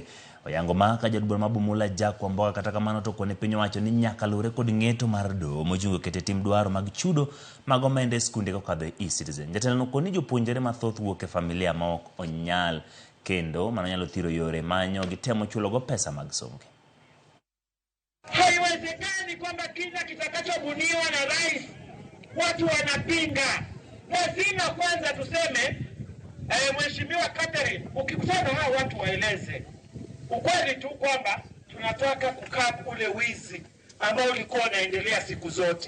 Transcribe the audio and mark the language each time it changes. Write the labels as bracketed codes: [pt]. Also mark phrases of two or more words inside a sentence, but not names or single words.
[luo] Oyango ma ka jadbura ma Bumula Jack Wamboga kata kamano to kone piny owacho ni nyaka lure kod ng'eto mar doho mochungo kete tim dwaro mag chudo mag omenda e skunde kokadho e eCitizen. Jatelo koni jopuonjre mathoth wuok e familia ma ok onyal kendo mano nyalo thiro yore manyo gitemo chulo go pesa mag somo. [sw] Haiwezekani kwamba kila kitakachobuniwa na rais watu wanapinga. Lazima kwanza tuseme Mheshimiwa Catherine, ukikutana hao watu waeleze ukweli tu kwamba tunataka kukaa ule wizi ambao ulikuwa unaendelea siku zote.